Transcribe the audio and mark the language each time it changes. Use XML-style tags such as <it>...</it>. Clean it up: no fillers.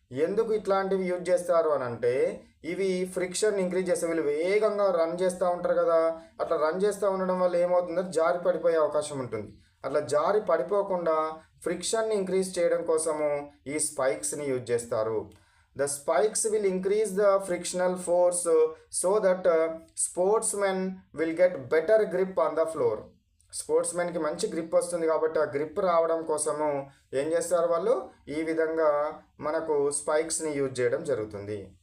<te>ఎందుకు ఇట్లాంటివి యూజ్ చేస్తారు అని అంటే ఇవి ఫ్రిక్షన్ ఇంక్రీజ్ చేస్తే, వీళ్ళు వేగంగా రన్ చేస్తూ ఉంటారు కదా, అట్లా రన్ చేస్తూ ఉండడం వల్ల ఏమవుతుందంటే జారి పడిపోయే అవకాశం ఉంటుంది. అట్లా జారి పడిపోకుండా ఫ్రిక్షన్ని ఇంక్రీజ్ చేయడం కోసము ఈ స్పైక్స్ని యూజ్ చేస్తారు.</te> <en>The spikes will increase the frictional force so that sportsmen will get better grip on the floor.</en> <te>స్పోర్ట్స్మెన్కి మంచి గ్రిప్ వస్తుంది కాబట్టి ఆ గ్రిప్ రావడం కోసము ఏం చేస్తారు వాళ్ళు, ఈ విధంగా మనకు స్పైక్స్ని యూజ్ చేయడం జరుగుతుంది.</te>